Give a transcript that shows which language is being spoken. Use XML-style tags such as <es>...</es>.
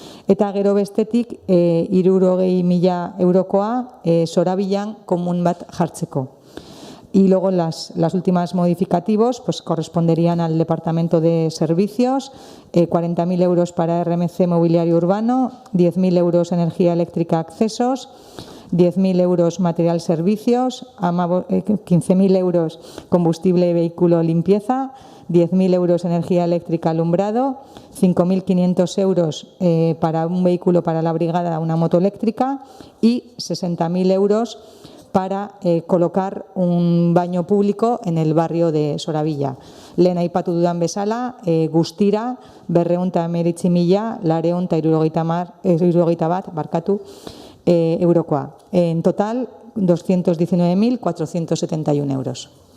<eu>Eta gero bestetik 60.000 eurokoa Sorabilan komun bat jartzeko.</eu> <es>Y luego las últimas modificativos corresponderían al Departamento de Servicios, 40.000 euros para RMC Mobiliario Urbano, 10.000 euros Energía Eléctrica Accesos, 10.000 euros Material Servicios, 15.000 euros Combustible Vehículo Limpieza, 10.000 euros Energía Eléctrica Alumbrado, 5.500 euros para un vehículo para la brigada, una moto eléctrica, y 60.000 euros para colocar un baño público en el barrio de Soravilla.</es> <eu>Lehen aipatu dudan bezala, guztira 219.971 eurokoa.</eu> <es>En total, 219.471 euros.</es>